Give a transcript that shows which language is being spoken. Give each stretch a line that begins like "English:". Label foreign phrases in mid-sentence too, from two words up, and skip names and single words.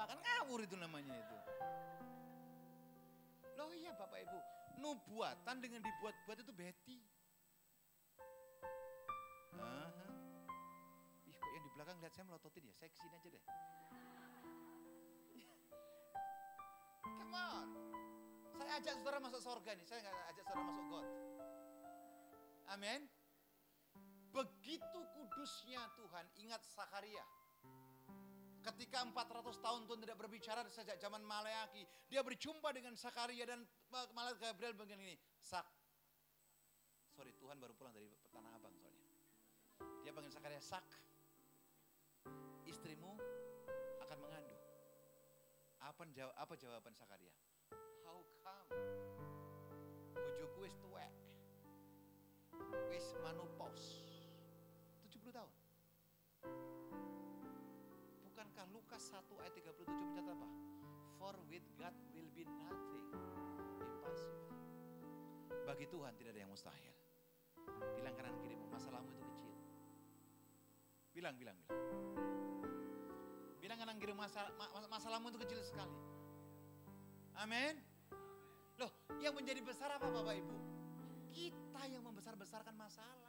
Indonesian: Kan ngawur itu namanya itu. Loh iya Bapak Ibu, nubuatan dengan dibuat-buat itu beti. Ih kok yang di belakang lihat saya melototin ya, saya kesini aja deh.
English: Come on.
Indonesian: Saya ajak saudara masuk surga nih, saya nggak ajak saudara masuk God. Amin. Begitu kudusnya Tuhan, ingat Sakaria. Ketika 400 tahun Tuhan tidak berbicara sejak zaman Maleaki, dia berjumpa dengan Sakaria dan malaikat Gabriel begini, sorry, Tuhan baru pulang dari Tanah Abang soalnya. Dia panggil Sakaria, istrimu akan mengandung. Apa jawaban Sakaria?
English: How come?
Javanese: Bojoku wis tuwek. Wis manopause.
Indonesian: 70 tahun. Bukankah Lukas 1 ayat 37 mencatat apa?
English: For with God will be nothing impossible.
Indonesian: Bagi Tuhan tidak ada yang mustahil. Bilang kanan kirimu, masalahmu itu kecil. Bilang. Bilang kanan kirimu, masalahmu itu kecil sekali. Amin. Loh, yang menjadi besar apa Bapak Ibu? Kita yang membesar-besarkan masalah.